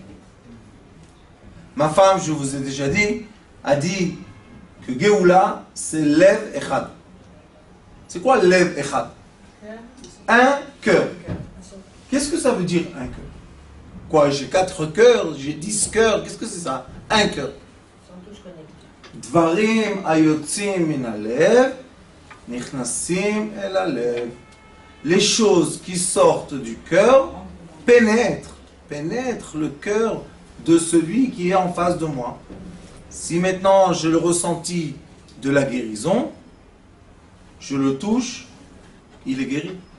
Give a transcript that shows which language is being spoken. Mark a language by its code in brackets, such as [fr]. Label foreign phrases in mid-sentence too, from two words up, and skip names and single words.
[fr] Ma femme, je vous ai déjà dit, a dit que Géoula, c'est [he] לב אחד. [fr] C'est quoi [he] לב אחד? [fr] Un cœur. Qu'est-ce que ça veut dire un cœur? Quoi, j'ai 4 cœurs, j'ai 10 cœurs, qu'est-ce que c'est ça? Un cœur. [he] דברים היוצאים מן הלב, נכנסים אל הלב. [fr] Les choses qui sortent du cœur pénètrent le cœur de celui qui est en face de moi. Si maintenant j'ai le ressenti de la guérison, je le touche, il est guéri.